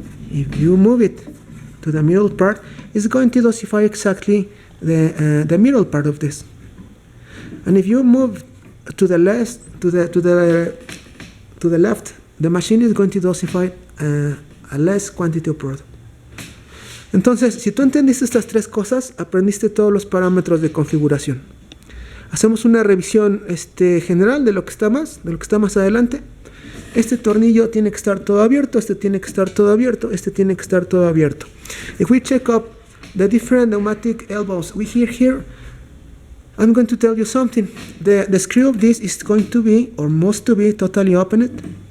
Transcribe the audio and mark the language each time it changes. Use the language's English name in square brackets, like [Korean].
[English] If you move it to the middle part, it's going to dosify exactly the middle part of this. And if you move to the left, to the left, the machine is going to dosify a less quantity of product. [Spanish] Entonces, si tú entendiste estas tres cosas, aprendiste todos los parámetros de configuración. Hacemos una revisión general de lo que está más adelante. Este tornillo tiene que estar todo abierto, este tiene que estar todo abierto, este tiene que estar todo abierto. [English] If we check up the different pneumatic elbows we hear here, I'm going to tell you something. The screw of this is going to be, or must to be, totally opened.